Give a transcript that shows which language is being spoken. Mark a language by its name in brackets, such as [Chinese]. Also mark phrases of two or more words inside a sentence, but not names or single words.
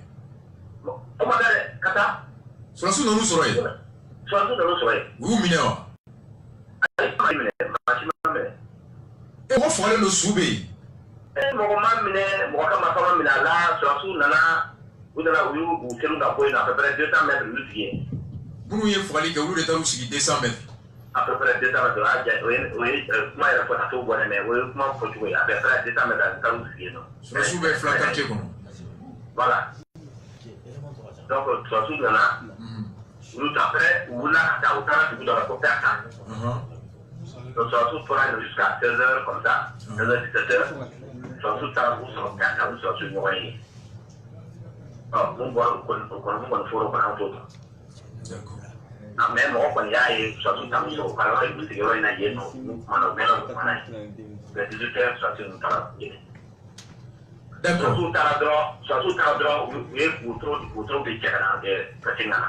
[Bambara] o ma da dɛ ka taa sɔrɔsiw nan'u sɔrɔ yen sɔrɔsiw nan'u sɔrɔ yen u y'u minɛ wa ayi ma minɛ maa si ma minɛ mɔgɔ fagalen don su bɛ yen mɔgɔ ma minɛ mɔgɔ ka marifa ma minɛ a la sɔrɔsiw nana u y'u selu ka bɔ yen [French] à peu près 200 mètres [Bambara] u y'u sigi yen minnu ye fagali kɛ olu de taar'u sigi 200 mètres [French] à peu près 200 mètres [Bambara] o ye kuma yɛrɛ fɔ ka t'o bɔ dɛ mais o ye kuma fɔcogo ye [French] à peu près 200 mètres [Bambara] a taar'u sigi yen nɔ sɔrɔsiw bɛ fila quartier kɔnɔ [French] voilà donc [Bambara] sɔrɔsiw nana olu après u wulila ka taa u taara dugu dɔ la ko Perkan donc sɔrɔsiw tora yen [French] jusqu'à 16h comme ça 16h 17h [Bambara] sɔrɔsiw taara k'u sɔrɔ Perkan u sɔrɔsiw ɲɔgɔn ye mun bɔra o kɔni mun kɔni fɔra o kɔni an t'o dɔn mais mɔgɔ kɔni y'a ye sɔrɔsiw ta muso u ka yɔrɔ in sigiyɔrɔ in na yen nɔ u kumana u mɛnna u kumana yen mais 18h sɔrɔsiw ninnu taara yen sɔrɔsiw taara dɔrɔn u ye wotoro de cɛ ka na ka segin ka na